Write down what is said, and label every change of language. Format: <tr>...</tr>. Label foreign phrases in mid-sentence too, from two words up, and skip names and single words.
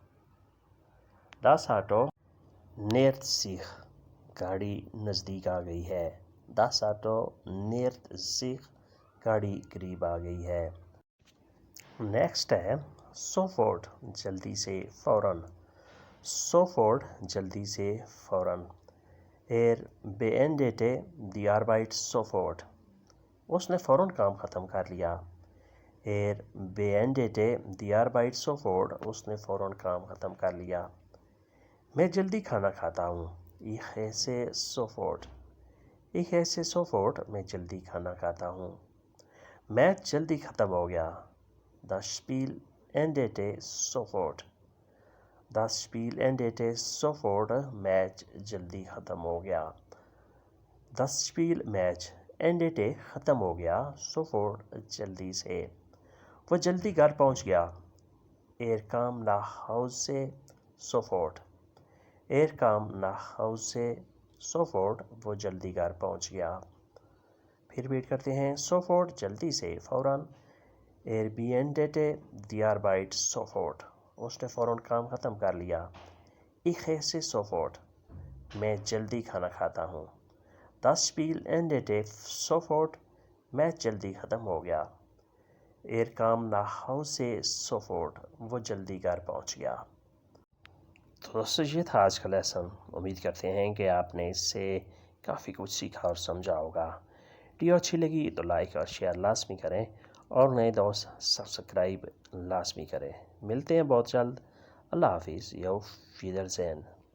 <de>das Auto nähert sich</de> <ur>گاڑی نزدیک آ گئی ہے</ur> <de>das Auto nähert sich</de> <ur>گاڑی قریب آ گئی ہے نیکسٹ ہے sofort جلدی سے فوراً sofort جلدی سے فوراً</ur> <de>beendete die Arbeit sofort</de> <ur>اس نے فوراً کام ختم کر لیا</ur> <de>beendete die Arbeit sofort</de> <ur>اس نے فوراً کام ختم کر لیا میں جلدی کھانا کھاتا ہوں</ur> <de>ich esse sofort ich esse sofort</de> <ur>میں جلدی کھانا کھاتا ہوں میچ جلدی ختم ہو گیا</ur> <de>das Spiel endete sofort das Spiel endete sofort</de> <ur>میچ جلدی ختم ہو گیا</ur> <de>das Spiel</de> <ur>میچ endete ختم ہو گیا sofort جلدی سے وہ جلدی گھر پہنچ گیا</ur> <de>kam nach Hause sofort kam nach Hause sofort</de> <ur>وہ جلدی گھر پہنچ گیا پھر ویٹ کرتے ہیں sofort جلدی سے فوراً</ur> <de>beendete die Arbeit sofort</de> <ur>اس نے فوراً کام ختم کر لیا</ur> <de>ich esse sofort</de> <ur>میں جلدی کھانا کھاتا ہوں</ur> <de>das Spiel endete sofort</de> <ur>میچ جلدی ختم ہو گیا</ur> <de>kam nach Hause sofort</de> <ur>وہ جلدی گھر پہنچ گیا تو دوستو یہ تھا آج کا لیسن امید کرتے ہیں کہ آپ نے اس سے کافی کچھ سیکھا اور سمجھا ہوگا ویڈیو اچھی لگی تو لائک اور شیئر لازمی کریں اور نئے دوست سبسکرائب لازمی کریں ملتے ہیں بہت جلد اللہ حافظ</ur> <de>auf Wiedersehen</de>